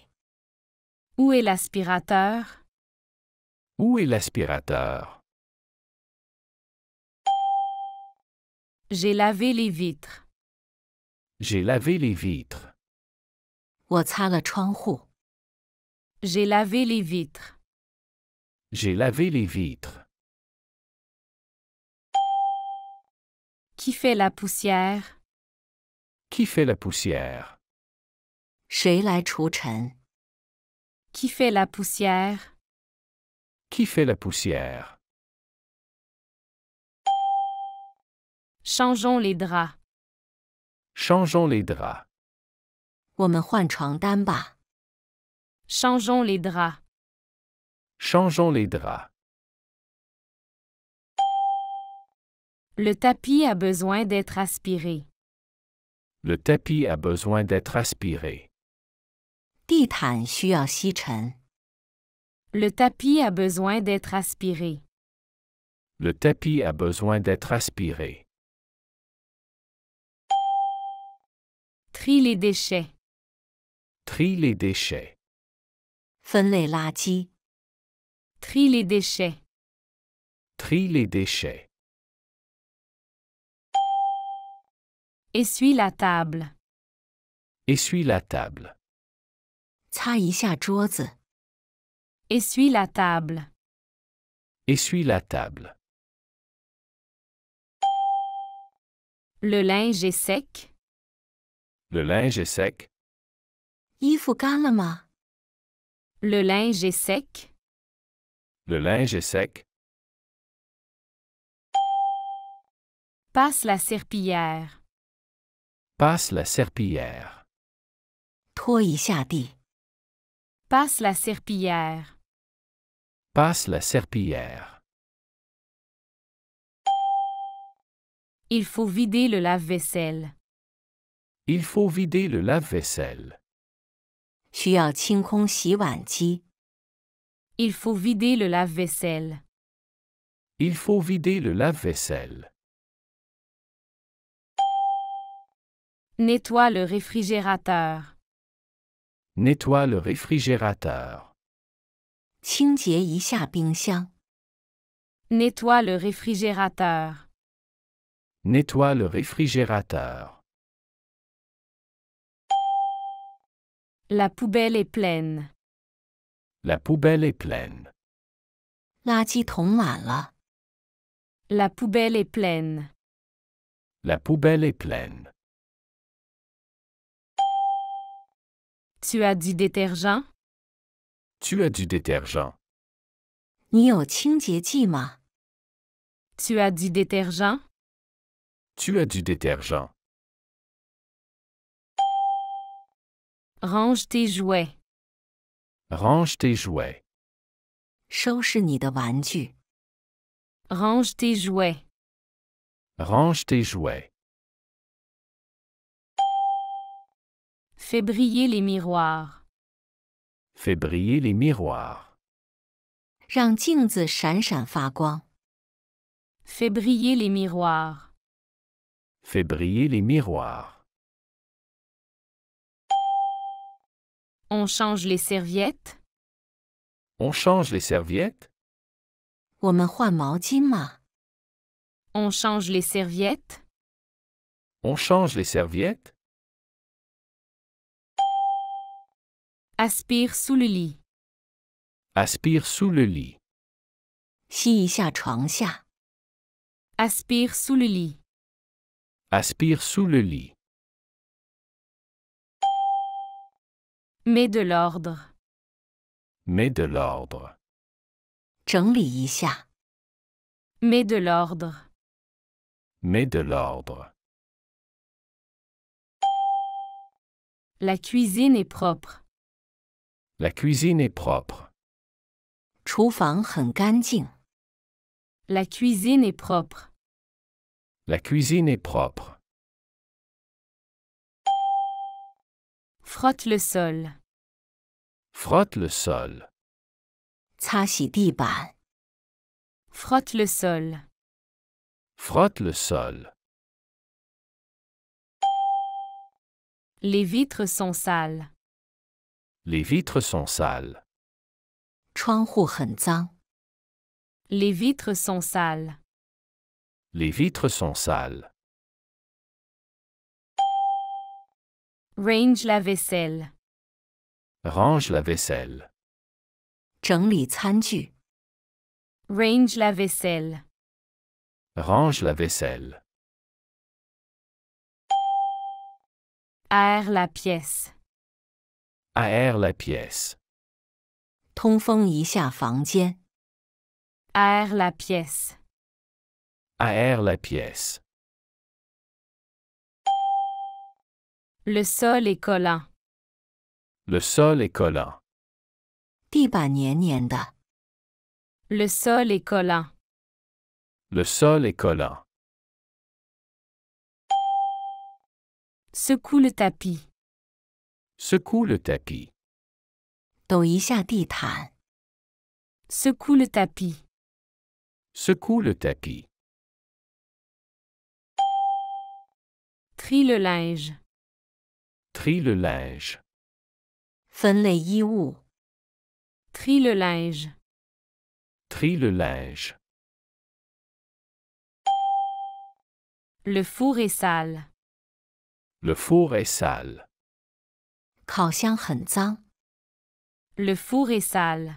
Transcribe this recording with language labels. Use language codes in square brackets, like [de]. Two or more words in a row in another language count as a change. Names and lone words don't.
[fr] Où est l'aspirateur? Où est l'aspirateur? J'ai lavé les vitres. J'ai lavé les vitres. [zh] 我擦了窗户。 [fr] J'ai lavé les vitres. J'ai lavé les vitres. Qui fait la poussière? Qui fait la poussière? [zh] 谁来除尘？ [fr] Qui fait la poussière? Qui fait la poussière? Changeons les draps. Changeons les draps. [zh] 我们换床单吧。 [fr] Changeons les draps. Changeons les draps. Le tapis a besoin d'être aspiré. Le tapis a besoin d'être aspiré. [zh] 地毯需要吸尘。 [fr] Le tapis a besoin d'être aspiré. Le tapis a besoin d'être aspiré. Trie les déchets. Trie les déchets. [zh] 分类垃圾。 [fr] Trie les déchets. Trie les déchets. Essuie la table. Essuie la table. [zh] 擦一下桌子。 [fr] Essuie la table. Essuie la table. Le linge est sec. Le linge est sec. [zh] 衣服干了吗？ [fr] Le linge est sec. Le linge est sec. Passe la serpillière. Passe la serpillière. [zh] 拖一下地。 [fr] Passe la serpillière. Passe la serpillière. Il faut vider le lave-vaisselle. Il faut vider le lave-vaisselle. [zh] 需要清空洗碗机。 [fr] Il faut vider le lave-vaisselle. Il faut vider le lave-vaisselle. Nettoie le réfrigérateur. Nettoie le réfrigérateur. [zh] 清洁一下冰箱。 [fr] Nettoie le réfrigérateur. Nettoie le réfrigérateur. La poubelle est pleine. La poubelle est pleine. [zh] 垃圾桶满了。 [fr] La poubelle est pleine. La poubelle est pleine. Tu as du détergent? Tu as du détergent. [zh] 你有清洁剂吗？ [fr] Tu as du détergent? Tu as du détergent. Range tes jouets. Range tes jouets. [zh] 收拾你的玩具。 [fr] Range tes jouets. Range tes jouets. Fais briller les miroirs. Fais briller les miroirs. [zh] 让镜子闪闪发光。 [fr] Fais briller les miroirs. Fais briller les miroirs. On change les serviettes. On change les serviettes? [zh] 我们换毛巾吗？ [fr] On change les serviettes. On change les serviettes? Aspire sous le lit. Aspire sous le lit. [zh] 吸一下床下。 [fr] Aspire sous le lit. Aspire sous le lit. Mets de l'ordre. Mets de l'ordre. [zh] 整理一下。 [fr] Mets de l'ordre. Mets de l'ordre. La cuisine est propre. La cuisine est propre. [zh] 厨房很干净。 [fr] La cuisine est propre. La cuisine est propre. Frotte le sol. Frotte le sol. [zh] 擦洗地板。 [fr] Frotte le sol. Frotte le sol. Les vitres sont sales. Les vitres sont sales. [zh] 窗户很脏。 [fr] Les vitres sont sales. Les vitres sont sales. Range la vaisselle. Range la vaisselle. [zh] 整理餐具。 [fr] Range la vaisselle. Range la vaisselle. Aère la pièce. Aère la pièce. [zh] 通风一下房间。 [fr] Aère la pièce. Aère la pièce. Le sol est collant. Le sol est collant. [zh] 地板黏黏的。 [fr] Le sol est collant. Le sol est collant. Secoue le tapis. Secoue le tapis. [zh] 抖一下地毯。 [fr] Secoue le tapis. Secoue le tapis. Trie le linge. Trie le linge. [zh] 分类衣物。 [fr] Trie le linge. Trie le linge. Le four est sale. Le four est sale. [zh] 烤箱很脏。 [fr] Le four est sale.